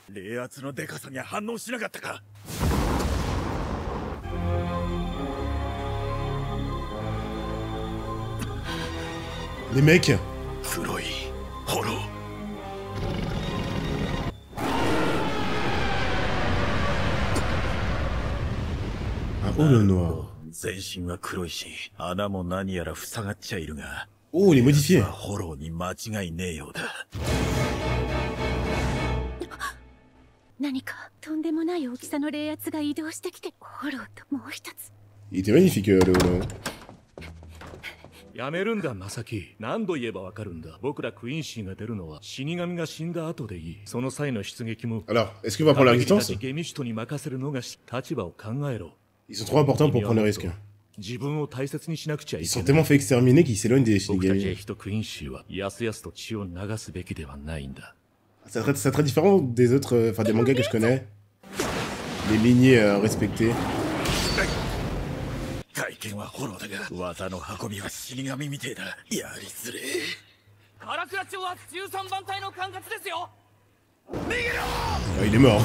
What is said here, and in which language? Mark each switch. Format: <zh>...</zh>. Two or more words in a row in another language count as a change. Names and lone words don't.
<fr>Les mecs. Un holo noir. Oh, il est modifié.</fr> <ja>何かとんでもない大きさの冷圧が移動してきて、ホローともう一つ。</ja> <fr>Il était magnifique, le holo.</fr> <ja>やめるんだ、マサキ。何度言えばわかるんだ。僕らクインシーが出るのは死神が死んだ後でいい。その際の出撃も。</ja> <fr>Alors, est-ce qu'il va prendre la résistance?</fr> <ja>ゲミシュトに任せるのが立場を考えろ。</ja> <fr>Ils sont trop importants pour prendre le risque.</fr> <ja>自分を大切にしなくちゃいけない。</ja> <fr>Ils sont tellement fait exterminer qu'ils s'éloignent des Shinigami.</fr> <ja>僕たちクインシーはやすやすと血を流すべきではないんだ。</ja> <fr>C'est très différent des autres, enfin des mangas que je connais. Les lignées respectées. Ah, il est mort.</fr>